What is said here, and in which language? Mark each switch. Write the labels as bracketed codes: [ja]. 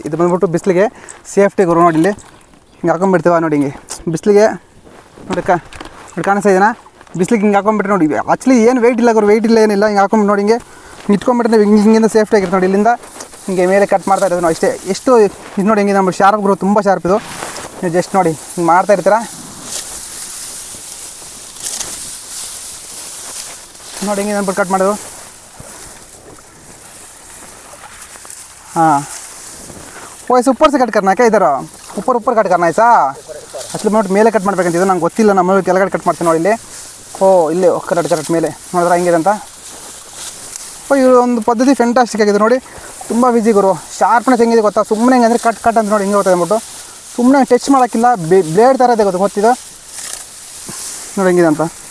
[kn] ಇದು ಬಂದ್ಬಿಟ್ಟು ಬಿಸ್ಲಿಗೆ ಸೇಫ್ಟಿ ಗುರು ನೋಡಿ, ಇಲ್ಲಿ ಹಿಂಗೆ ಹಾಕೊಂಡ್ಬಿಡ್ತೀವ ನೋಡಿ ಹಿಂಗೆ ಬಿಸ್ಲಿಗೆ ನೋಡಿ ನೋಡಿ ಕಾಣಿಸ್ತಾ ಇದೆಯಾ, ಬಿಸ್ಲಿಗೆ ಹಿಂಗೆ ಹಾಕೊಂಡ್ಬಿಟ್ರೆ ನೋಡಿ ಆ್ಯಕ್ಚುಲಿ ಏನು ವೆಯ್ಟ್ ಇಲ್ಲ ಗುರು, ವೆಯ್ಟ್ ಇಲ್ಲ ಏನಿಲ್ಲ, ಹಿಂಗೆ ಹಾಕೊಂಡ್ಬಿಟ್ಟು ನೋಡಿ ಹಿಂಗೆ ಇಟ್ಕೊಂಡ್ಬಿಟ್ರೆ ನೀವು ಹಿಂಗಿಂದ ಸೇಫ್ಟಿ ಆಗಿರುತ್ತೆ ನೋಡಿ, ಇಲ್ಲಿಂದ ಹಿಂಗೆ ಮೇಲೆ ಕಟ್ ಮಾಡ್ತಾ ಇರೋದು ನಾವು ಅಷ್ಟೇ। ಎಷ್ಟು ಇದು ನೋಡಿ ಹಿಂಗೆ ನಮ್ಮ ಶಾರ್ಪ್ ಗುರು, ತುಂಬ ಶಾರ್ಪ್ ಇದು, ನೀವು ಜಸ್ಟ್ ನೋಡಿ ಹಿಂಗೆ ಮಾಡ್ತಾ ಇರ್ತೀರ ನೋಡಿ ಹಿಂಗೆ ಅಂದ್ಬಿಟ್ಟು ಕಟ್ ಮಾಡೋದು। [hi] हाँ वैसे ऊपर से कट करना है क्या? इधर ऊपर कट करना है ऐसा? असली में मेले [kn] कट ಮಾಡಬೇಕಂತ ಇದು ನಂಗೆ ಗೊತ್ತಿಲ್ಲ, ನಮ್ಮ ಕೆಳಗಡೆ ಕಟ್ ಮಾಡ್ತೀನಿ ನೋಡಿ ಇಲ್ಲಿ। ಓ ಇಲ್ಲಿ ಕರೆಕ್ಟ್ ಮೇಲೆ ನೋಡಿದ್ರೆ ಹಂಗಿದೆ ಅಂತ। ಓ ಇವರು ಒಂದು ಪದ್ಧತಿ ಫ್ಯಾಂಟಾಸ್ಟಿಕ್ ಆಗಿದೆ ನೋಡಿ, ತುಂಬ ಈಸಿ ಗುರು, ಶಾರ್ಪ್ನೆಸ್ ಹೆಂಗಿದೆ ಗೊತ್ತಾ, ಸುಮ್ಮನೆ ಹೆಂಗಂದರೆ ಕಟ್ ಅಂತ ನೋಡಿ ಹಿಂಗೆ ಹೋಗ್ತದೆ ಅಂದ್ಬಿಟ್ಟು, ಸುಮ್ಮನೆ ಟಚ್ ಮಾಡೋಕ್ಕಿಲ್ಲ, ಬ್ಲೇಡ್ ಥರ ಇದೆ ಗೊತ್ತಿದೆ ನೋಡಿ ಹೆಂಗಿದೆ ಅಂತ।